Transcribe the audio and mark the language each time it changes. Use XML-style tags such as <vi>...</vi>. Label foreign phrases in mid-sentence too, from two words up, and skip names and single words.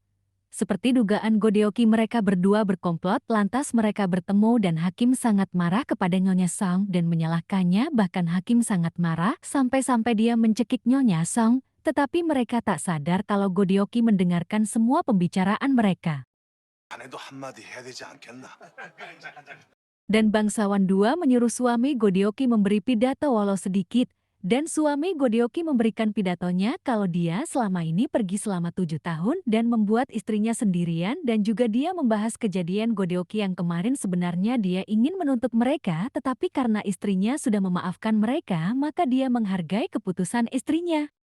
<id>Seperti dugaan Godeoki mereka berdua berkomplot lantas mereka bertemu dan hakim sangat marah kepada Nyonya Song dan menyalahkannya bahkan hakim sangat marah sampai-sampai dia mencekik Nyonya Song, tetapi mereka tak sadar kalau Godeoki mendengarkan semua pembicaraan mereka.</id> <ko>자네도 한마디 해야 되지 않겠나?</ko> <id>Dan bangsawan dua menyuruh suami Godeoki memberi pidato walau sedikit, dan suami Godeoki memberikan pidatonya kalau dia selama ini pergi selama 7 tahun dan membuat istrinya sendirian dan juga dia membahas kejadian Godeoki yang kemarin sebenarnya dia ingin menuntut mereka tetapi karena istrinya sudah memaafkan mereka maka dia menghargai keputusan istrinya.</id>